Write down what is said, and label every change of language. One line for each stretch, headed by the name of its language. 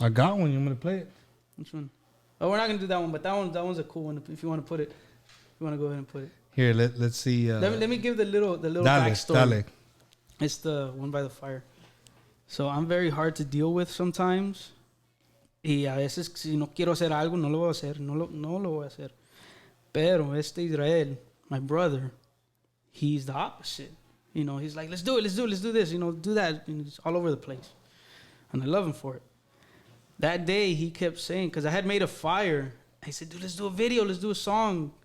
English: I got one. You want me to play it? Which one? Oh, we're not going to do that one, but that one's a cool one if you want to put it. If you want to go ahead and put it. Here, let's see. Let me give the little backstory.
Spanish: Dale.
English: It's the one by the fire. So I'm very hard to deal with sometimes.
Spanish: Y a veces si no quiero hacer algo, no lo voy a hacer. No lo voy a hacer. Pero
English: Israel, my brother, he's the opposite. You know, he's like, let's do this. You know, do that. And it's all over the place. And I love him for it. That day, he kept saying, because I had made a fire. He said, dude, let's do a video. Let's do a song.